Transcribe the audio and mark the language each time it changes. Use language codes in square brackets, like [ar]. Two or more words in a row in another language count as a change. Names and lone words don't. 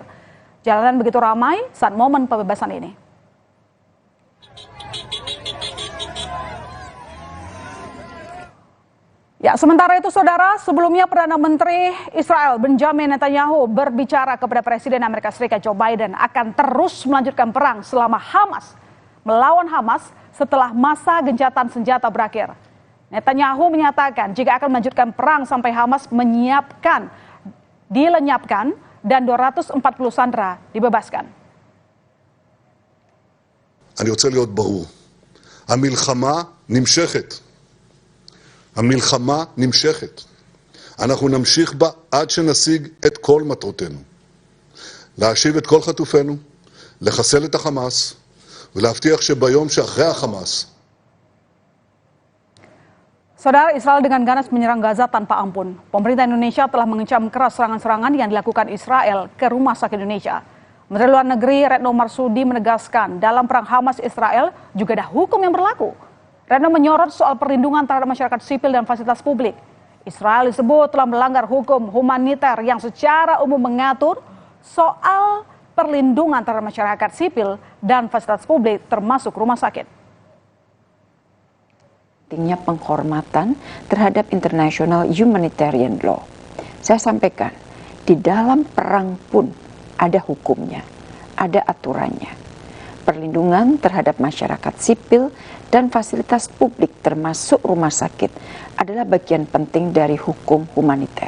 [id] Jalanan begitu ramai saat momen pembebasan ini. Ya, sementara itu, saudara, sebelumnya Perdana Menteri Israel Benjamin Netanyahu berbicara kepada Presiden Amerika Serikat Joe Biden akan terus melanjutkan perang selama Hamas melawan Hamas setelah masa gencatan senjata berakhir. Netanyahu menyatakan jika akan melanjutkan perang sampai Hamas dilenyapkan dan 240 sandera dibebaskan. [he] אני רוצה להיות ברור. המלחמה נמשכת. המלחמה נמשכת. אנחנו נמשיך בה עד שנשיג את כל מטרותינו. להשיב את כל חטופינו, לחסל את החמאס, ולהבטיח שביום שאחרי החמאס. [id] Saudara, Israel dengan ganas menyerang Gaza tanpa ampun. Pemerintah Indonesia telah mengecam keras serangan-serangan yang dilakukan Israel ke rumah sakit Indonesia. Menteri Luar Negeri Retno Marsudi menegaskan dalam perang Hamas-Israel juga ada hukum yang berlaku. Retno menyorot soal perlindungan terhadap masyarakat sipil dan fasilitas publik. Israel disebut telah melanggar hukum humaniter yang secara umum mengatur soal perlindungan terhadap masyarakat sipil dan fasilitas publik termasuk rumah sakit. Pentingnya penghormatan terhadap [en] international humanitarian law. [id] Saya sampaikan, di dalam perang pun ada hukumnya, ada aturannya. Perlindungan terhadap masyarakat sipil dan fasilitas publik termasuk rumah sakit adalah bagian penting dari hukum humaniter.